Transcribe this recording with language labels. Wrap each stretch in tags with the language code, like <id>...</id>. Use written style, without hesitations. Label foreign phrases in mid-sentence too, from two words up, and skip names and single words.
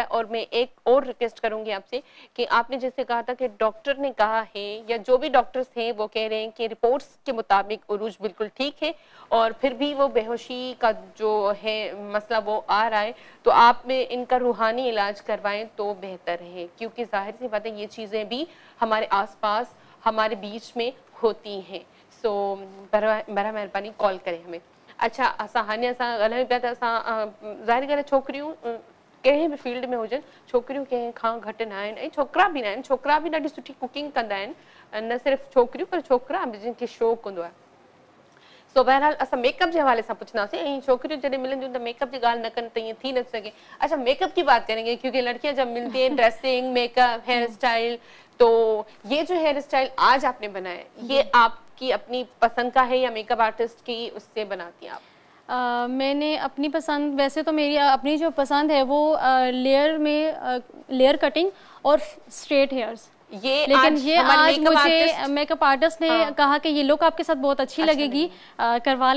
<ur>اور میں ایک اور ریکویسٹ کروں گی آپ سے کہ آپ نے جیسے کہا تھا کہ ڈاکٹر نے کہا ہے یا جو بھی ڈاکٹرز ہیں وہ کہہ رہے ہیں کہ رپورٹس کے مطابق عروج بالکل ٹھیک ہے، اور پھر بھی وہ بے ہوشی کا جو ہے مسئلہ وہ آ رہا ہے، تو آپ میں ان کا روحانی علاج کروائیں تو بہتر ہے، کیونکہ ظاہر سی بات ہے یہ چیزیں بھی ہمارے آس پاس ہمارے بیچ میں ہوتی ہیں. سو بڑا مہربانی کال کریں ہمیں. अच्छा,</ur> <sd>असां हाणे असां ॻाल्हायूं पिया त असां ज़ाहिर ॻाल्हि आहे छोकिरियूं कंहिं बि फील्ड में हुजनि, छोकिरियूं कंहिं खां घटि न आहिनि ऐं छोकिरा बि न आहिनि। छोकिरा बि ॾाढी सुठी कुकिंग कंदा आहिनि, न सिर्फ़ु छोकिरियूं पर छोकिरा बि जिनखे शौक़ु हूंदो आहे। सो बहरहाल असां मेकअप</sd> <ur>کے حوالے سے</ur> <sd>पूछनासीं, ऐं छोकिरियूं जॾहिं मिलंदियूं त मेकअप की ॻाल्हि न कनि त ईअं थी न सके।</sd> <ur>اچھا، میک اپ کی بات کریں گے کیونکہ لڑکیاں جب ملتی ہیں ڈریسنگ، میک اپ، ہیئر اسٹائل، تو یہ جو ہیئر اسٹائل آج آپ نے بنایا یہ آپ کی اپنی پسند کا ہے یا میک اپ آرٹسٹ کی اس سے بناتی ہیں آپ? میں نے اپنی پسند، ویسے تو میری اپنی جو پسند ہے وہ لیئر کٹنگ اور اسٹریٹ ہیئرز، لیکن یہ آج مجھے میک اپ آرٹسٹ نے کہا کہ یہ لک آپ کے ساتھ بہت اچھی لگے گی، کروا لیں.</ur>